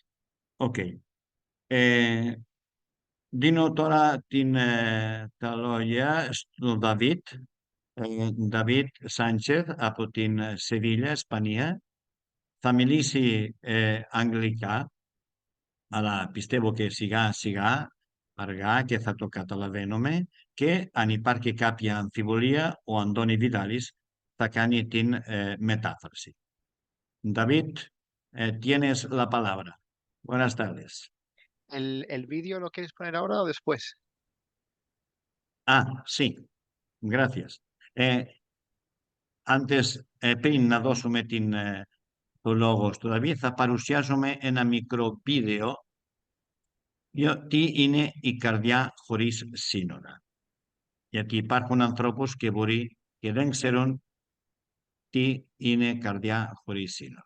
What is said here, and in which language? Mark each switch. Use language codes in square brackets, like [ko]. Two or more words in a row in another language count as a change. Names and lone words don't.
[el] Δίνω τώρα τα λόγια στον Δαβίτ Σάντσεθ από την Σεβίλια, Ισπανία. Θα μιλήσει αγγλικά, αλλά πιστεύω και σιγά σιγά, αργά, και θα το καταλαβαίνουμε, και αν υπάρχει κάποια αμφιβολία, ο Αντώνη Βιδάλης θα κάνει την μετάφραση. [es] David, tienes la palabra. Buenas tardes. ¿El vídeo lo quieres poner ahora o después? Sí, gracias. [el] Πριν να δώσουμε το λόγο στο Δαβίδ, θα παρουσιάσουμε ένα μικρό βίντεο για τι είναι η καρδιά χωρίς σύνορα. Γιατί υπάρχουν ανθρώπους και δεν ξέρουν τι είναι καρδιά χωρίς σύνορα.